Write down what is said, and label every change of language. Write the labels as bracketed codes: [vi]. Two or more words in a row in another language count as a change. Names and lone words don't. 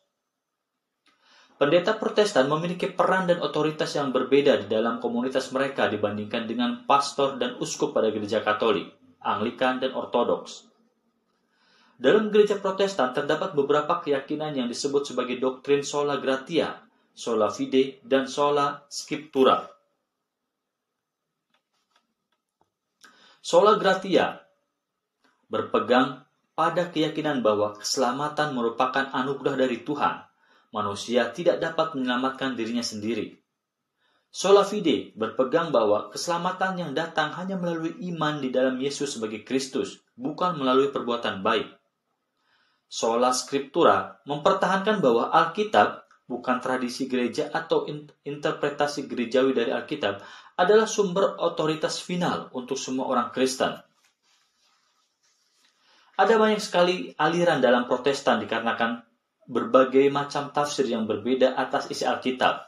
[id] Pendeta Protestan memiliki peran dan otoritas yang berbeda di dalam komunitas mereka dibandingkan dengan pastor dan uskup pada gereja Katolik, Anglikan, dan Ortodoks. Dalam gereja Protestan terdapat beberapa keyakinan yang disebut sebagai doktrin [la] sola gratia, sola fide, [id] dan [la] sola scriptura. Sola gratia [id] berpegang pada keyakinan bahwa keselamatan merupakan anugerah dari Tuhan. Manusia tidak dapat menyelamatkan dirinya sendiri. [la] Sola fide [id] berpegang bahwa keselamatan yang datang hanya melalui iman di dalam Yesus sebagai Kristus, bukan melalui perbuatan baik. [la] Sola scriptura [id] mempertahankan bahwa Alkitab, bukan tradisi gereja atau interpretasi gerejawi dari Alkitab, adalah sumber otoritas final untuk semua orang Kristen. Ada banyak sekali aliran dalam Protestan dikarenakan berbagai macam tafsir yang berbeda atas isi Alkitab.